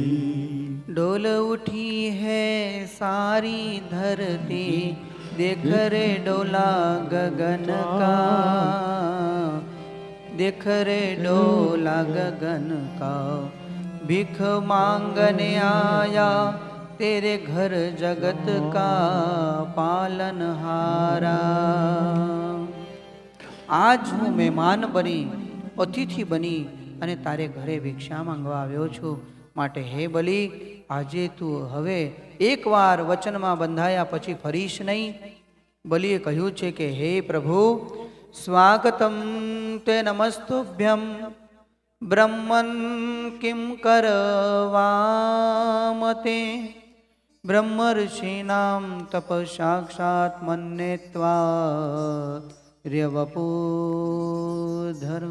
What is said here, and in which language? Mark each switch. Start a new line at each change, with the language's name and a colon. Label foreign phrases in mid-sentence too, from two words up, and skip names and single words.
Hindi: डोल उठी है सारी धरती, देख रे डोला गगन का, देख रे डोला गगन का, भीख मांगने आया तेरे घर जगत का पालनहारा। आज हूँ मेहमान बनी, अतिथि बनी
Gujarati: અને તારે ઘરે ભિક્ષા માંગવા આવ્યો છું, માટે હે બલિ આજે તું હવે એકવાર વચનમાં બંધાયા પછી ફરીશ નહીં. બલિએ કહ્યું છે કે હે પ્રભુ,
Sanskrit: સ્વાગતમ તે નમસ્તુભ્યમ બ્રહ્મન કિમ કરવામતે, બ્રહ્મર્ષિનામ તપ સાક્ષાત મન્યેત્વા ર્યવપુધર્મ.